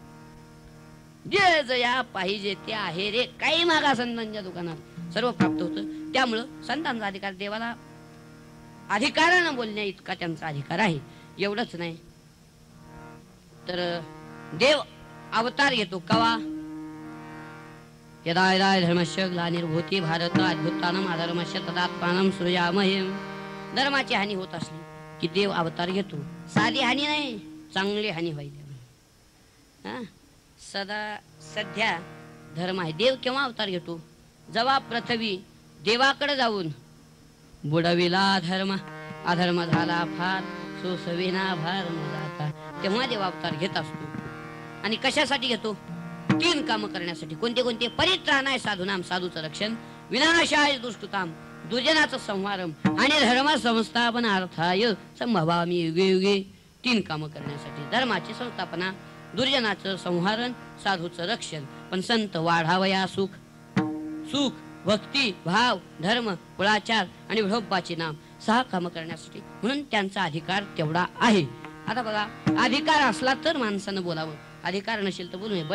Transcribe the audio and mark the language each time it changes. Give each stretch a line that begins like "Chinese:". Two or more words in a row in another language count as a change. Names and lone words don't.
Marathi: जे जया पाहिजे ते आहे रे. काही मागा संतांच्या दुकानात सर्व प्राप्त होतं. त्यामुळं संतांचा अधिकार देवाला अधिकारानं बोलण्या इतका त्यांचा अधिकार आहे. एवढंच नाही तर देव अवतार घेतो कवा?
Sanskrit: यदा यदा धर्मस्य ग्लानिर्भूती भारत अद्भुतानम अधर्मस्य तदात्मानं सृजामहे.
Marathi: धर्माची हानी होत असली की देव अवतार घेतो. साधी हानी नाही, चांगली हानी व्हायला. सध्या धर्म आहे. देव केव्हा अवतार घेतो? जेव्हा पृथ्वी देवाकडे जाऊन बुडविला धर्म अधर्म झाला फार सोसविना भार जाता, तेव्हा देव अवतार घेत असतो. आणि कशासाठी घेतो? 3 कामं करण्यासाठी. कोणते कोणते?
Sanskrit: परित्राणाय साधूनाम,
Marathi: साधूचं रक्षण,
Sanskrit: विनाशाय दुष्टताम,
Marathi: दुर्जनाचं संहारम,
Sanskrit: आणि धर्म संस्थापनार्थाय संभवामी युगे युगे.
Marathi: 3 कामं करण्यासाठी. धर्माची संस्थापना, दुर्जनाचं संहारण, साधूचं रक्षण. पण संत वाढावया सुख, सुख, भक्ती, भाव, धर्म, कुळाचार आणि विठोबाचे नाम. 6 कामं करण्यासाठी. म्हणून त्यांचा अधिकार तेवढा आहे. आता बघा, अधिकार असला तर माणसानं बोलावं, अधिकार नसेल तर बोलू नये.